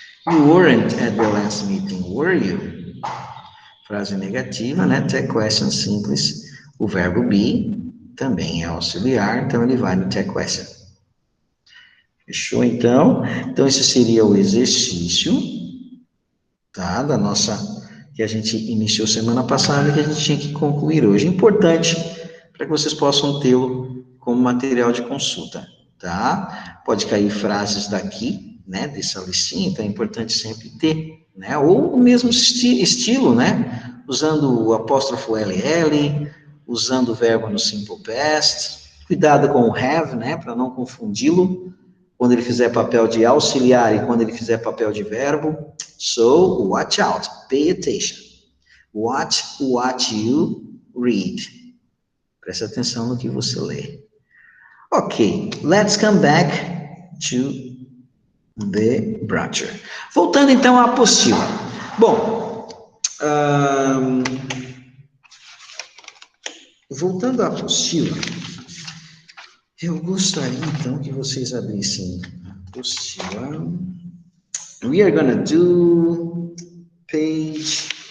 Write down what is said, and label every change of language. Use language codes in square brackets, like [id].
[en] You weren't at the last meeting, were you? [pt] Frase negativa, né? Tag question simples. O verbo be também é auxiliar, então ele vai no tag question. Fechou, então? Então, esse seria o exercício, tá? Da nossa, que a gente iniciou semana passada e que a gente tinha que concluir hoje. Importante para que vocês possam tê-lo como material de consulta, tá? Pode cair frases daqui, né? Dessa listinha, então é importante sempre ter, né? Ou o mesmo estilo, né? Usando o apóstrofo LL, usando o verbo no simple past. Cuidado com o have, né? Para não confundi-lo. Quando ele fizer papel de auxiliar e quando ele fizer papel de verbo. [en] So, watch out, pay attention. Watch what you read. [pt] Preste atenção no que você lê. [en] Ok, let's come back to the brochure. [pt] Voltando então à apostila. Bom, voltando à apostila, eu gostaria então que vocês abrissem a apostila. [en] We are gonna do page...